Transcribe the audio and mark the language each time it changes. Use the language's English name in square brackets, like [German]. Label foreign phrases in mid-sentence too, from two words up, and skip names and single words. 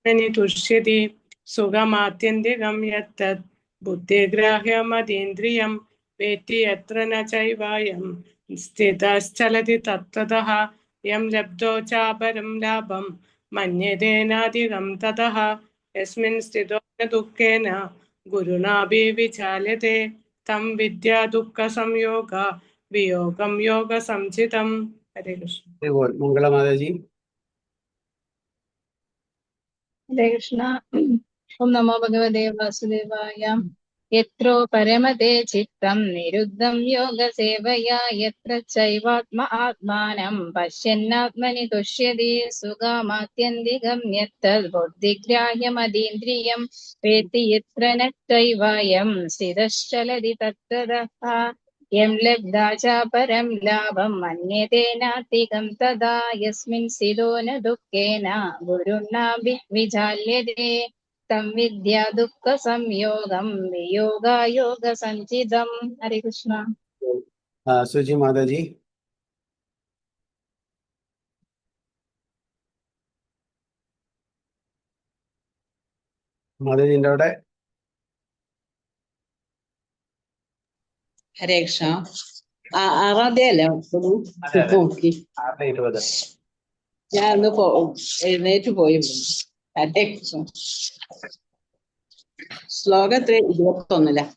[Sanskrit] തുഷ്യതി സുഖമാത്യന്തികം യത്തത് ബുദ്ധിഗ്രാഹ്യമതീന്ദ്രിയം വേത്തി യത്ര ന ചൈവായം സ്ഥിതശ്ചലതി തത്വതഃ യം ലബ്ധോ ചാപരം ലാഭം മന്യതേനാധികം തതഃ യസ്മിൻ സ്ഥിതോ ന ദുഃഖേന ഗുരുണാഭി വിചാല്യത്തെ തം വിദ്യാ ദുഃഖ സംയോഗ വിയോഗം യോഗ സംചിതം. [Malayalam] ഹരേ കൃഷ്ണ. [Hindi] मंगला माता जी. [Malayalam] ഹരേ കൃഷ്ണ. [Sanskrit] ഓം നമോ ഭഗവതേ വാസുദേവായ. യത്രോ പരമതേ ചിത്തം നിരുദ്ധം യോഗസേവയാ യത്ര ചൈവാത്മ ആത്മാനം പശ്യന്നാത്മനി തുഷ്യതി സുഖമാത്യന്തികം യത്തത് ബുദ്ധിഗ്രാഹ്യമതീന്ദ്രിയം വേത്തി യത്ര ന ചൈവായം സ്ഥിതശ്ചലതി തത്തതഃ യം ലബ്ധാ ച പരം ലാഭം മന്യതേനാധികം തദാ യസ്മിൻ സ്ഥിതോ ന ദുഃഖേന ഗുരുണാഭി വിചാല്യതേ തം വിദ്യാ ദുഃഖ സംയോഗം വിയോഗായോഗ സഞ്ചിതം. [Malayalam] ഹരേ കൃഷ്ണ. [Hindi] सुजी माता जी. माता जी അവിടെ [Malayalam] ഹരേ കൃഷ്ണ. ആറാധ്യല്ലേ നോക്കി 6:20. ഞാൻ ഒന്ന് എഴുന്നേറ്റ് പോയി. ഹരേ കൃഷ്ണ. ശ്ലോകത്തിൽ 21